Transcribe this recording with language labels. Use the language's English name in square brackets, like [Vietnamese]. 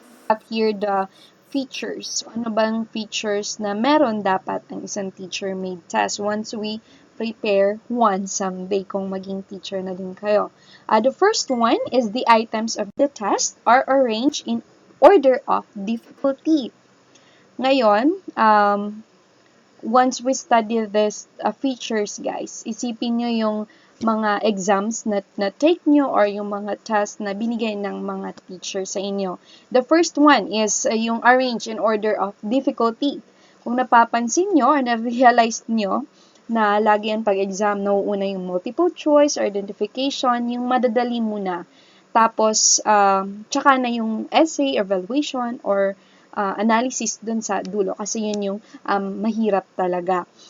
[English] Have here the features. [Filipino] Ano bang features na meron dapat ang isang teacher-made test [English] once we prepare one someday [Filipino] kung maging teacher na din kayo. [English] The first one is the items of the test are arranged in order of difficulty. [Filipino] Ngayon, [English] once we study this features, [Filipino] guys, isipin nyo yung mga exams na take nyo or yung mga test na binigay ng mga teacher sa inyo. [English] The first one is yung arrange in order of difficulty. [Filipino] Kung napapansin nyo or na-realize nyo na lagi yan pag-exam, nauuna yung multiple choice or identification, yung madadali muna. Tapos, tsaka na yung essay, evaluation, or analysis dun sa dulo kasi yun yung mahirap talaga.